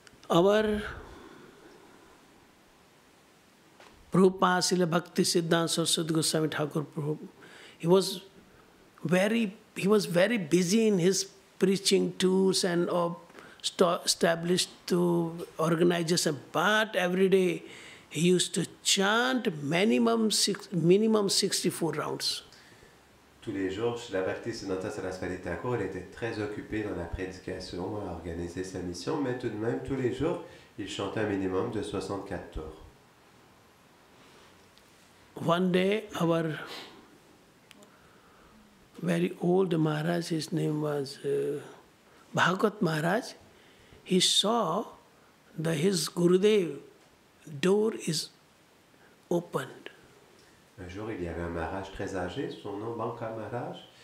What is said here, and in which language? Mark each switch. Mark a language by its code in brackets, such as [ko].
[en] Our Prabhupada Srila Bhakti Siddhanta Saraswati Goswami Thakur Prabhupada, he was very busy in his preaching tours and established to organization, but every day he used to chant minimum 64 rounds. [fr] Tous les jours, Srila Bhakti Siddhanta Saraswati Thakur, il était très occupé dans la prédication, à organiser sa mission, mais tout de même, tous les jours, il chantait un minimum de 64 tours. [en] One day, our very old Maharaj, his name was Bhagavat Maharaj, he saw his Gurudev door is opened. [fr] Un jour, il y avait un Maharaj très âgé, son nom Banka Maharaj.